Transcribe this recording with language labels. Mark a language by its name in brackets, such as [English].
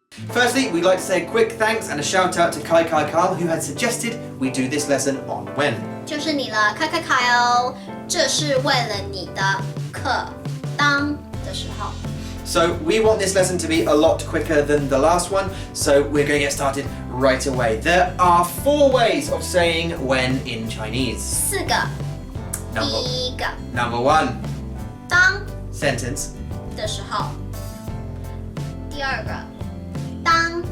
[English] Firstly, we'd like to say a quick thanks and a shout out to Kaikai Kyle who had suggested we do this lesson on when. [Chinese] 就是你了，Kaikai Kyle，这是为了你的课当的时候。 [English] So we want this lesson to be a lot quicker than the last one, so we're going to get started right away. There are 4 ways of saying when in Chinese. [Chinese] 4个。第一个。 [English] Number 1. [Chinese] 当 [English] Sentence. [Chinese] 的时候。第二个。当